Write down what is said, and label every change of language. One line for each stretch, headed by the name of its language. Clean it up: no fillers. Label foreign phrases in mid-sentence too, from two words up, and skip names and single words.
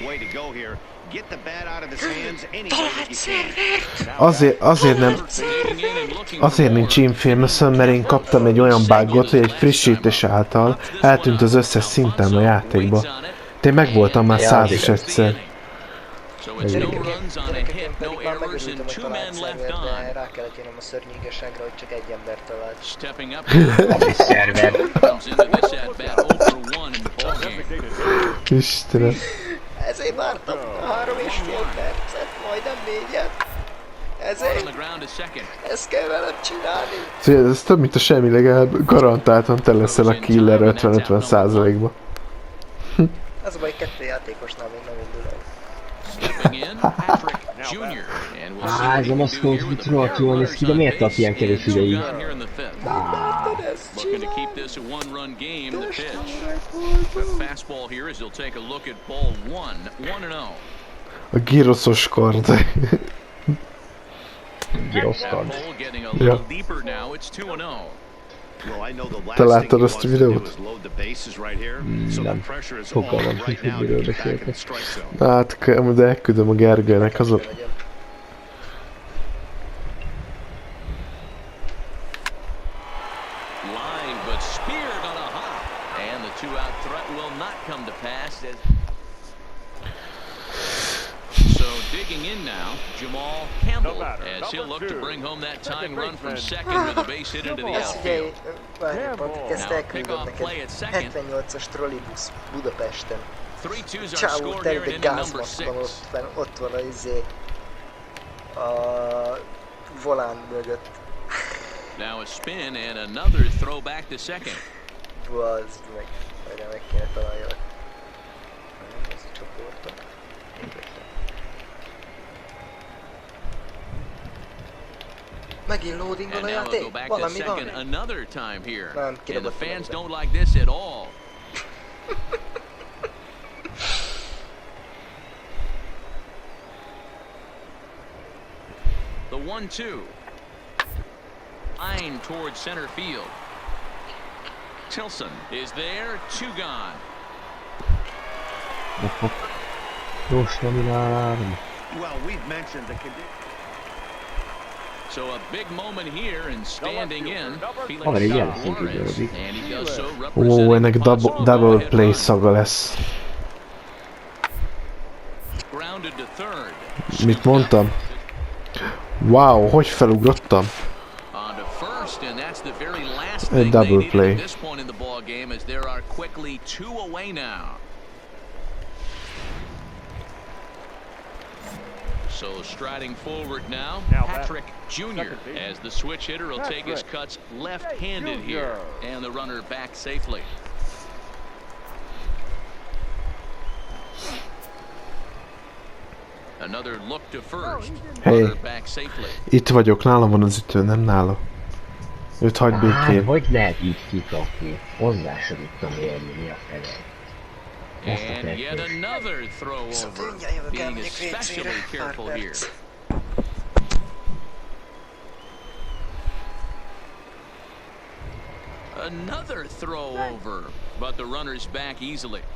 Hungarian: Azért nincs infamous, mert én kaptam egy olyan bugot, hogy egy frissítés által eltűnt az összes szintem a játékba. Én megvoltam már 100 is egyszer.
English: So it's no runs on a hit,
Hungarian: Gyerekek,
English: no
Hungarian: pedig már
English: errors,
Hungarian: megörültem,
English: and
Hungarian: hogy
English: 2 men
Hungarian: talált
English: left
Hungarian: szerver, de
English: on.
Hungarian: rá kellett jönnöm a szörnyűgeságra, hogy csak egy ember talált.
English: Stepping up
Hungarian: Az is szerver.
English: comes into this at bat 0 for 1 in the ball game.
Hungarian: Istenem. Ezért vártam 3,5 percet, majdnem 4-et.
English: On
Hungarian: Ezért,
English: the ground to second.
Hungarian: ezt kell velem csinálni. Szóval ez több, mint a semmi, legalább garantáltan te leszel a killer 50-50%-ba. Az a baj, 2 játékosnál még nem indul el.
English: Stepping in, Patrick Jr. And we'll see what
Hungarian: Ez
English: he
Hungarian: a
English: can do
Hungarian: maszkó,
English: here with
Hungarian: mit
English: the pair of
Hungarian: rohadt
English: runners
Hungarian: ide
English: on
Hungarian: miért tart
English: base
Hungarian: ilyen
English: and
Hungarian: kevés
English: 2
Hungarian: ideig?
English: gone here in the fifth.
Hungarian: Ezt
English: Looking to
Hungarian: csinálni.
English: keep this a one-run game. The pitch. The fastball here as he'll take a look at ball 1, 1-0.
Hungarian: A gyroszos kard. Giroszkard.
English: That hole getting a little deeper now. It's 2-0. Well, I know the last
Hungarian: Te
English: thing he
Hungarian: láttad
English: wants
Hungarian: azt a
English: to do
Hungarian: videót?
English: is load the bases right here. So the
Hungarian: Nem.
English: pressure is
Hungarian: Fogalmam
English: on
Hungarian: sincs,
English: right
Hungarian: hogy
English: now to
Hungarian: miről
English: get back in the
Hungarian: beszéltek.
English: strike zone.
Hungarian: Hát, de elküldöm a Gergelynek azon.
English: Line, but speared on a hop. And the 2-out threat will not come to pass. So digging in now, Jamal Campbell, as he'll look to bring home that tying run from second with a base hit into the
Hungarian: Ezt figyelj,
English: outfield.
Hungarian: várj, Pantik, ezt
English: Now,
Hungarian: elküldöm
English: pick-off play
Hungarian: neked.
English: at second.
Hungarian: 78-as trollibusz Budapesten.
English: 3-2's our
Hungarian: Csávó
English: score here
Hungarian: teli,
English: in
Hungarian: de
English: inning number
Hungarian: gázmaszkban
English: 6.
Hungarian: ott van a volán mögött.
English: Now a spin and another throw back to second.
Hungarian: Bazd meg, majdnem meg kéne találjalak. Ez a csoportom. Megint loading
English: And
Hungarian: van a
English: now we'll go
Hungarian: játék?
English: back to
Hungarian: Valami
English: second
Hungarian: van?
English: another time here.
Hungarian: Nem,
English: And the
Hungarian: kidobott
English: fans
Hungarian: valamiben.
English: don't like this at all. The 1-2. Line towards center field. Tilson is there, 2 gone.
Hungarian: Gyors nominálom.
English: Well, we've mentioned the condition. So a big moment here and standing in.
Hungarian: Van egy ilyen
English: Felix
Hungarian: szintű
English: Suarez,
Hungarian: dörödik.
English: and he does so
Hungarian: Ó,
English: representing
Hungarian: ennek
English: a possible
Hungarian: double
English: go-ahead
Hungarian: play
English: run.
Hungarian: szaga lesz.
English: Grounded to third.
Hungarian: Mit mondtam? Wow, hogy felugrottam?
English: On to first, and that's the very last
Hungarian: A
English: thing
Hungarian: double
English: they needed
Hungarian: play.
English: at this point in the ball game, as there are quickly 2 away now. So striding forward now, Patrick Jr. as the switch hitter will take his cuts left-handed here, and the runner back safely. Another look to first. Hey. Runner back safely.
Hungarian: Itt vagyok, nálam van az ütő, nem nála. Őt hagyd Hát, békén. hogy lehet így kikapni? Hozzá sem tudtam érni, mi a fele. Ezt a
English: And yet
Hungarian: kettős.
English: another throw
Hungarian: Viszont
English: over.
Hungarian: mindjárt jövök el,
English: Being
Hungarian: megyek
English: especially
Hungarian: WC-re. Pár
English: careful here.
Hungarian: perc.
English: Another throw over, but the runner's back easily.